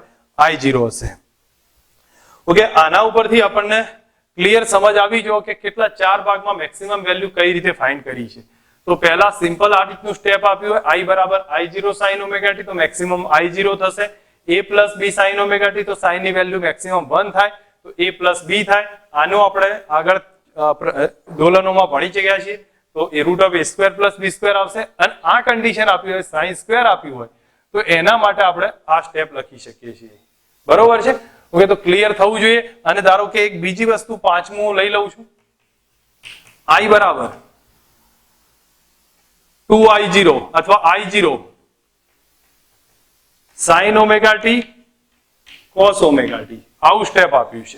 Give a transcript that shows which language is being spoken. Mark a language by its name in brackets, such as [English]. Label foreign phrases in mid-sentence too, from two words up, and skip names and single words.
[Gujarati] I0 હશે. ઓકે, આના ઉપરથી આપણને ક્લિયર સમજ આવી જો કે કેટલા 4 ભાગમાં [English] maximum value [Gujarati] કઈ રીતે ફાઇન્ડ કરી છે. તો પહેલા સિમ્પલ આ રીતનું સ્ટેપ આપ્યું હોય I બરાબર [English] I0 sin omega t [Gujarati] તો મેક્સિમમ I0 થશે. [English] a plus b sin omega t [Gujarati] તો sin ની [English] value maximum [Gujarati] 1 થાય તો [English] a plus b [Gujarati] થાય. આનું આપણે આગળ દોલનોમાં ભણી ચૂક્યા છીએ તો [English] a root of a² plus b² [Gujarati] આવશે અને આ કન્ડિશન આપી હોય sin² આપ્યું હોય તો એના માટે આપણે આ સ્ટેપ લખી શકીએ છીએ. બરોબર છે. ઓકે, તો ક્લિયર થવું જોઈએ. અને ધારો કે એક બીજી વસ્તુ પાંચમું લઈ લઉં છું, I બરાબર 2I0 અથવા I0 [English] sin omega t cos omega t, [Gujarati] આવું સ્ટેપ આપ્યું છે.